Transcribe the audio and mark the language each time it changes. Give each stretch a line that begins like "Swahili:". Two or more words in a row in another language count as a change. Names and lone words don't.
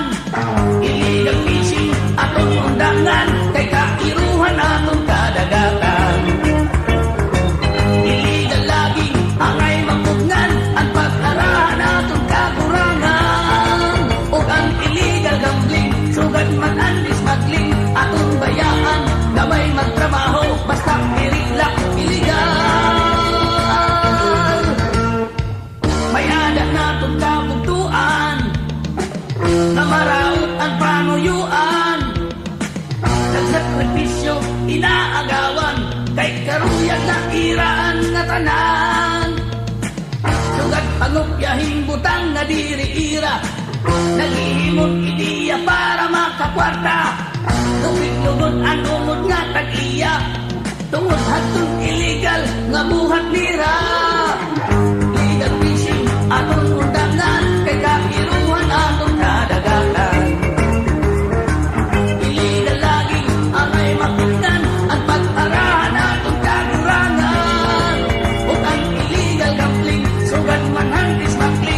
English: Illegal fishing
Waray: aton undangan. Kay kairuhan aton kadagatan. Illegal laging angay mapugnan. Ang pag-arahan aton kakurangan. O ang
English: illegal gambling.
Waray: Sugad man ang smuggling. Aton bayaan. Gabay magtrabaho. Basta irilak illegal. Mayada naton kabugtuan. Na maraot ang panuyuan. Nagsakripisyo inaagawan. Kay karuyan na iraan nga tanan. Sugad pangupyahing butang na diri-ira. Naghihimot ideya para makakwarta. Lupit-lugod ang umod nga tag-iya. Tungod hatong illegal nga buhat nira.
English: Legal fishing
Waray: atong undangan. Kay kairuhan atong kadagatan. Illegal lagi angay mapugnan. Ang pag-arahan atong kagurangan. O ang
English: illegal gambling.
Waray: Sugad man ang smuggling.